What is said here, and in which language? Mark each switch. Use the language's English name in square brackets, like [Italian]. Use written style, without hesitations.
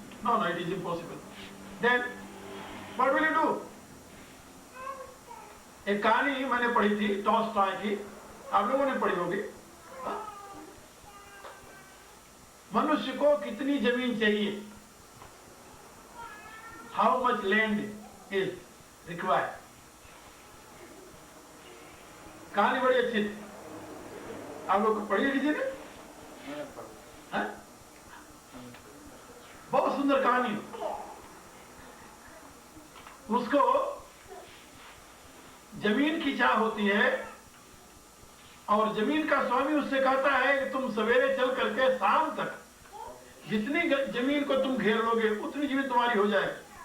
[English] No, it is impossible. Then what will you do? [Hindi] एक कहानी मैंने पढ़ी थी टॉल्स्टॉय की, आप लोगों ने पढ़ी होगी। मनुष्य को कितनी जमीन चाहिए? [English] How much land is required? [Hindi] कहानी बड़ी अच्छी थी, आप लोग पढ़ी है किसी ने? बहुत सुंदर कहानी। उसको जमीन की चाह होती है और जमीन का स्वामी उससे कहता है कि तुम सवेरे चल करके शाम तक जितनी जमीन को तुम घेर लोगे उतनी जमीन तुम्हारी हो जाएगी।